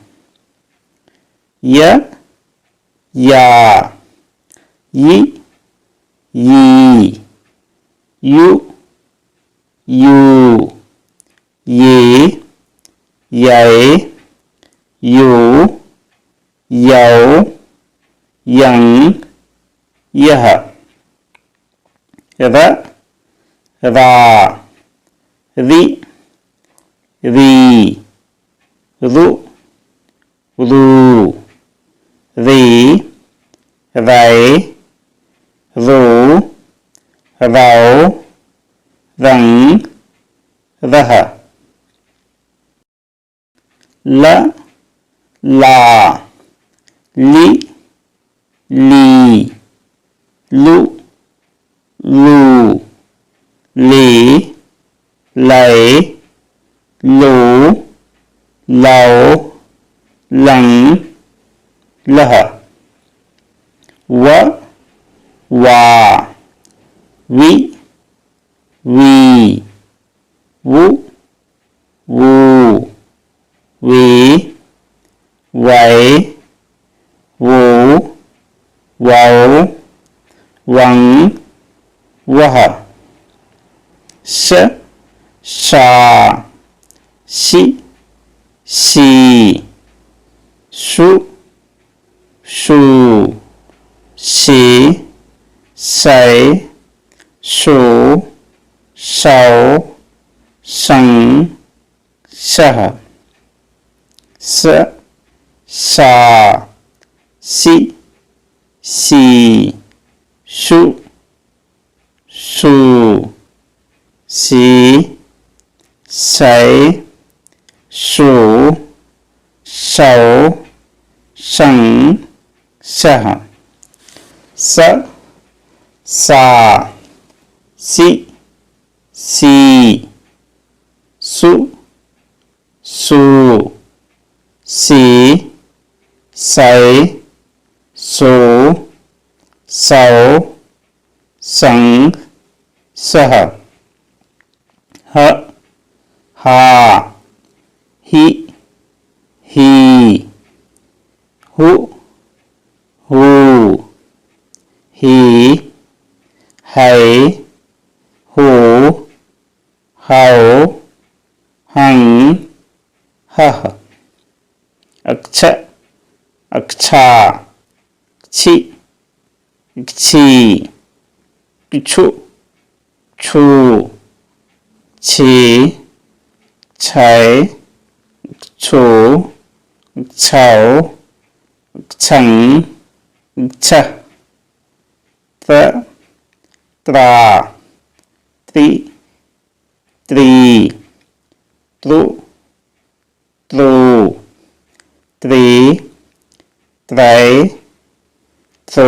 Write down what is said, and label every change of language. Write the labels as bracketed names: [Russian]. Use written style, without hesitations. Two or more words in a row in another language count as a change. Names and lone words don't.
[Hindi] य या यि यी यु यू ये यै यो यौ यं यः र रा रि री रु रू रे रै रो रौ रं रः ल ला लि ली लु लू ले लै लो लौ लं लः व वा वि वी वु वू वे वै वो वौ वं वः स सा सि सी सु शू से सै सो सौ सं सः स सा सि सी सु सू सी सै सो सौ सं सः स सा सि सी सु सू सी सै सो सौ सं सः ह हा हि ही हु हु ही है हो हाओ हं हह अक्ष अक्षा क्षि क्षी छु छु छी छै छु छौ छं छ त्र त्रा त्रि त्रित्रु त्रो त्रे त्रै त्रो